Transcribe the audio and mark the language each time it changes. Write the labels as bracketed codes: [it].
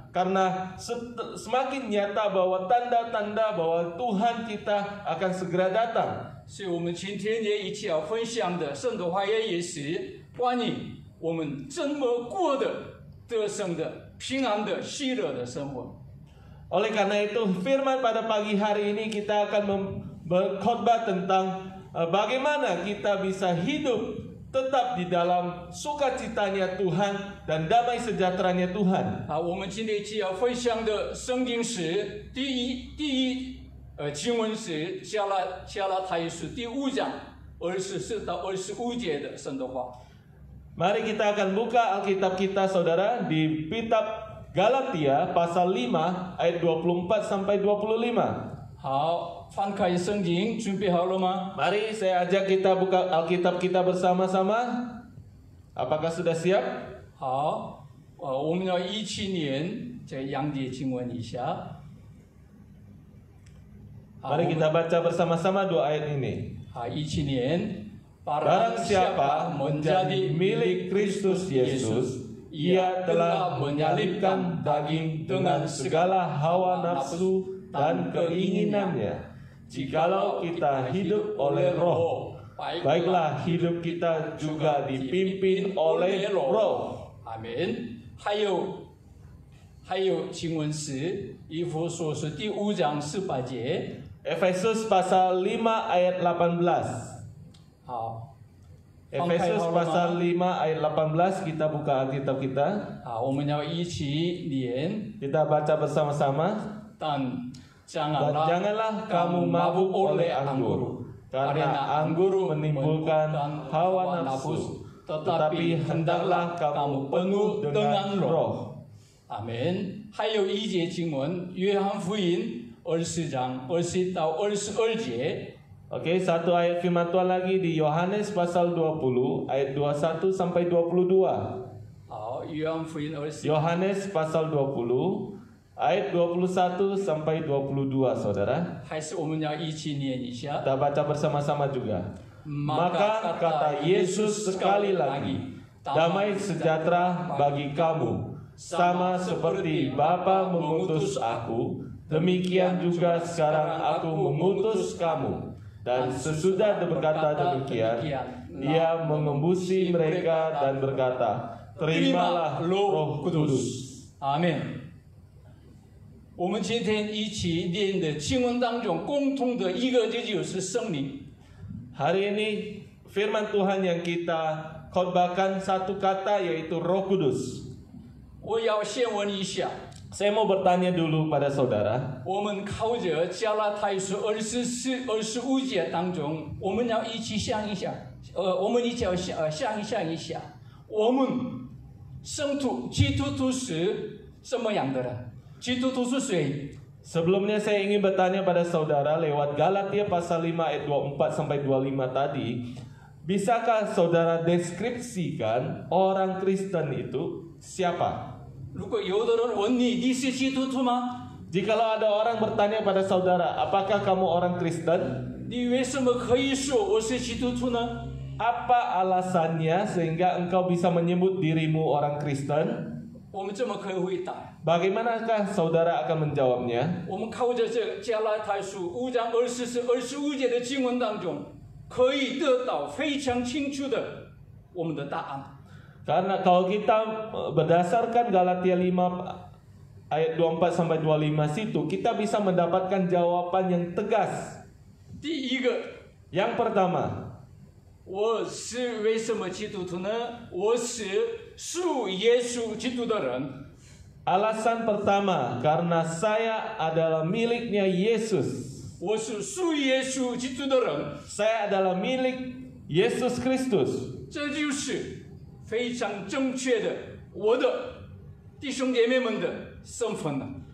[id] Karena semakin nyata bahwa tanda-tanda bahwa Tuhan kita akan segera datang. [zh] 所以我们今天也一起要分享的圣的话也是关于我们怎么过的得胜的、平安的、喜乐的生活。 [id] Oleh karena itu, firman pada pagi hari ini kita akan berkhotbah tentang bagaimana kita bisa hidup tetap di dalam sukacitanya Tuhan dan damai sejahteranya Tuhan. [zh] 我们今天一起要分享的圣经是第一经文是加拉太书第5章24到25节的神的话。 [id] Mari kita akan buka Alkitab kita saudara di kitab Galatia pasal 5 ayat 24 sampai 25. [zh] 好，翻开圣经，准备好了吗？ [id] Mari saya ajak kita buka Alkitab kita bersama-sama. Apakah sudah siap? [zh] 好，我们要一起念这两节经文一下。 [id] Mari kita baca bersama-sama dua ayat ini. [zh] 好，一起念。 [id] Barang siapa menjadi milik Kristus Yesus, ia telah menyalibkan daging dengan segala hawa nafsu dan keinginannya. Jikalau kita hidup oleh Roh, baiklah hidup kita juga dipimpin oleh Roh. [zh] 阿门。还有经文是以弗所书第5章18节。 [id] Efesus pasal 5 ayat 18. [zh] 好， [id] Efesus pasal 5 ayat 18, kita buka Alkitab kita. [zh] 好，我们要一起念。 [id] Kita baca bersama-sama. 但 Dan janganlah kamu mabuk oleh anggur, karena anggur menimbulkan hawa nafsu, tetapi hendaklah kamu penuh dengan Roh. [zh] 阿门。还有一节经文，约翰福音20章20到22节。 [id] Oke, satu ayat firman Tuhan lagi di Yohanes pasal 20 ayat 21 sampai 22. [zh] 好，约翰福音20。 [id] Yohanes pasal 20 ayat 21 sampai 22, saudara. [zh] 还是我们要一起念一下。 [id] Kita baca bersama-sama juga. Maka kata Yesus sekali lagi, damai sejahtera bagi kamu, sama seperti Bapa mengutus aku, demikian juga sekarang aku mengutus kamu. Dan sesudah berkata demikian, ia mengembusi mereka dan berkata, terimalah Roh Kudus. [zh] 阿门。我们今天一起念的经文当中，共同的一个就是圣灵。 [id] Hari ini firman Tuhan yang kita khotbahkan satu kata yaitu Roh Kudus. [zh] 我要先问一下， [id] Saya mau bertanya dulu pada saudara. [zh] 我们靠着加拉太书24、25节当中，我们要一起想一想，我们一起要想一下，我们圣徒基督徒是什么样的人？基督徒是谁？ [id] Sebelumnya saya ingin bertanya pada saudara lewat Galatia pasal 5 ayat 24 sampai 25 tadi, bisakah saudara deskripsikan orang Kristen itu siapa? [zh] 如果有的人问你，你是基督徒吗？ [id] Jikalau ada orang bertanya pada saudara, apakah kamu orang Kristen? [zh] 你为什么可以说我是基督徒呢？ [id] Apa alasannya sehingga engkau bisa menyebut dirimu orang Kristen? [zh] 我们怎么可以回答？ [id] Bagaimanakah saudara akan menjawabnya? [zh] 我们靠着这加拉太书5章24、25节的经文当中，可以得到非常清楚的我们的答案。 [id] Karena kalau kita berdasarkan Galatia 5 ayat 24 sampai 25 situ, kita bisa mendapatkan jawaban yang tegas. [zh] 第一个， [id] Yang pertama, [zh] 我是为什么基督徒呢？我是属耶稣基督的人。 [id] alasan pertama, karena saya adalah miliknya Yesus. [zh] 我是属耶稣基督的人， [id] Saya adalah milik Yesus Kristus. [zh] 这就是非常正确的我的弟兄姐妹们的身份了。